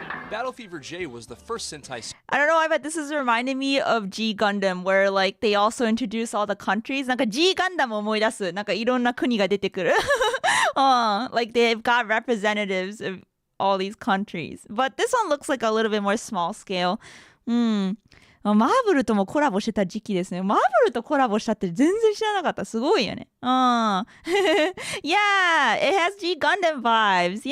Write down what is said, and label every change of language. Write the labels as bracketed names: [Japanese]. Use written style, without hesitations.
[English] Battle Fever J was the first Sentai I don't know why, but this is reminding me of G Gundam, where like they also introduce all the countries. [Japanese] なんか G Gundam を思い出す。なんかいろんな国が出てくる。 [English] Like they've got representatives of all these countries. But this one looks like a little bit more small scale. [Japanese] マーブルともコラボしてた時期ですね。マーブルとコラボしたって全然知らなかった。すごいよね。 [English] Yeah, it has G Gundam vibes.